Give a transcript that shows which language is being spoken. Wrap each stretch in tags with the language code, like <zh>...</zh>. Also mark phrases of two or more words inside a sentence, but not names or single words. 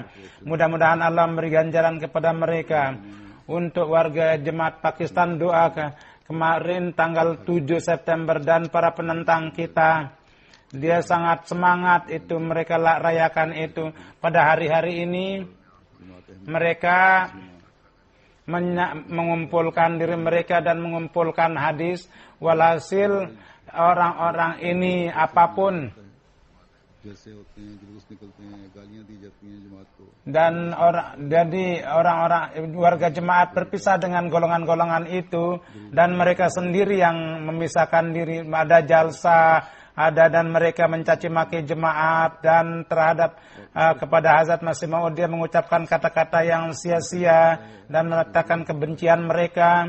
<id>Mudah-mudahan Allah memberi ganjaran kepada mereka. Untuk warga jemaat Pakistan, doa kemarin tanggal 7 September dan para penentang kita, dia sangat semangat itu, mereka rayakan itu. Pada hari-hari ini mereka mengumpulkan diri mereka dan mengumpulkan hadis. Walhasil orang-orang ini apapun.</id> <ur>جیسے ہوتے ہیں جلوس نکلتے ہیں گالیاں دی جاتی ہیں جماعت کو</ur> <id>Dan jadi orang-orang warga jemaat berpisah dengan golongan-golongan itu, dan mereka sendiri yang memisahkan diri. Ada jalsa, ada, dan mereka mencaci maki jemaat, dan terhadap kepada Hazrat Masih Maud dia mengucapkan kata-kata yang sia-sia dan meletakkan kebencian mereka.</id>